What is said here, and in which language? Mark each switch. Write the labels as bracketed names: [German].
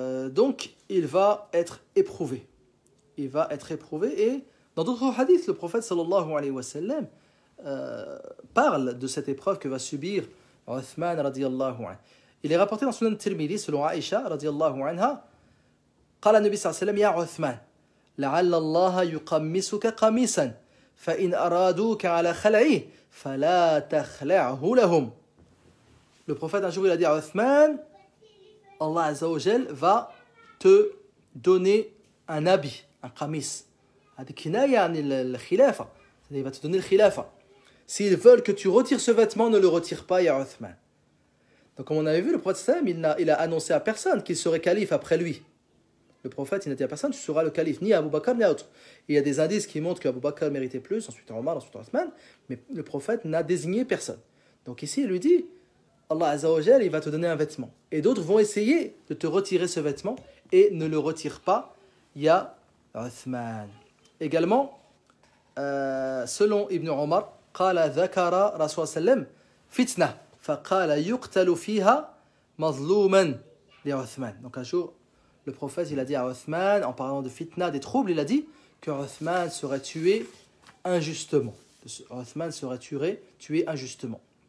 [French] Donc il va être éprouvé. Il va être éprouvé. Et dans d'autres hadiths, le prophète sallallahu alayhi wa sallam parle de cette épreuve que va subir Uthman radiyallahu anhu. Il est rapporté dans Sunan Tirmidhi selon Aïcha radiyallahu anha. [Arabic] قال النبي صلى الله عليه وسلم يا عثمان لعل الله يقمصك قميصا فإن أرادوك على خلعه فلا تخلعه لهم. [French] Le prophète un jour il a dit à Uthman, Allah azza wa jal va te donner un habit, un qamis. [Arabic] هذه كناية عن الخلافة. [French] Il va te donner le khilafa. S'ils veulent que tu retires ce vêtement, ne le retire pas, ya Uthman. Donc comme on avait vu, le prophète sallam il a annoncé à personne qu'il serait calife après lui. Le prophète, il n'a dit à personne, tu seras le calife, ni Abu Bakr, ni à autre. Il y a des indices qui montrent qu'Abu Bakr méritait plus, ensuite Omar, ensuite Uthman, mais le prophète n'a désigné personne. Donc ici, il lui dit, Allah Azza wa Jal, il va te donner un vêtement. Et d'autres vont essayer de te retirer ce vêtement, et ne le retire pas, ya Uthman. Également, selon Ibn Omar, [Arabic] قال ذكر رسول الله فتنة فقال يقتل فيها مظلوما لعثمان. [French] Donc un jour, le prophète il a dit à Uthman, en parlant de fitna, des troubles, il a dit que Uthman serait tué injustement. Uthman serait tué injustement.